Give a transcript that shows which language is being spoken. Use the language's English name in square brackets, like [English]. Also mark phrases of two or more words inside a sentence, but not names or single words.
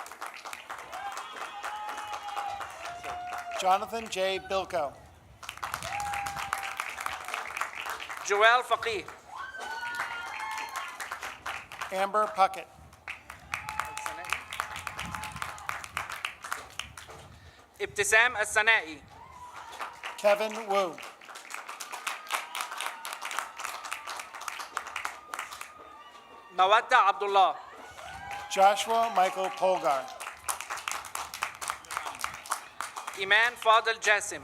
[English] Jonathan J. Bilko. Joel Faqih. Amber Puckett. Ibtisam As-Sana'i. Kevin Wu. Mawadda Abdullah. Joshua Michael Polgar. Iman Fadl Jassim.